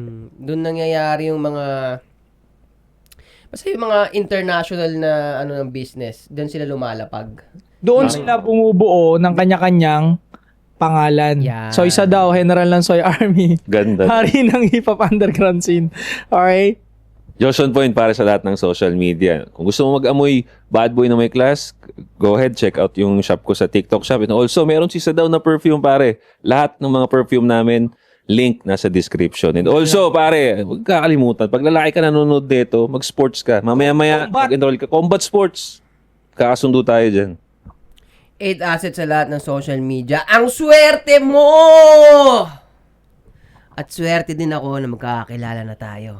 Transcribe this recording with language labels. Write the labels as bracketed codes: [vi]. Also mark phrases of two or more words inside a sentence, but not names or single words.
[tl] doon nangyayari yung mga basta yung mga international na ano ng business, doon sila lumalapag. Doon sila bumubuo ng kanya-kanyang pangalan. Yan. So, isa daw, General Lansoy Army. Ganda. Hari ng [en] hip-hop underground scene. [tl] Alright? Joshon Point para sa lahat ng [en] social media. [tl] Kung gusto mo mag-amoy [en] bad boy [tl] na may class, [en] go ahead, check out [tl] yung shop ko sa TikTok shop. [en] And also, [tl] meron si Sadaw na perfume, pare. Lahat ng mga perfume namin, link nasa description. [en] And also, [tl] pare, huwag kakalimutan, pag lalaki ka nanonood dito, mag-sports ka. Mamaya-maya, mag-enroll ka. [en] Combat sports. [tl] Kakasundo tayo dyan. 8 assets sa lahat ng [en] social media. [tl] Ang swerte mo! At swerte din ako na magkakakilala na tayo.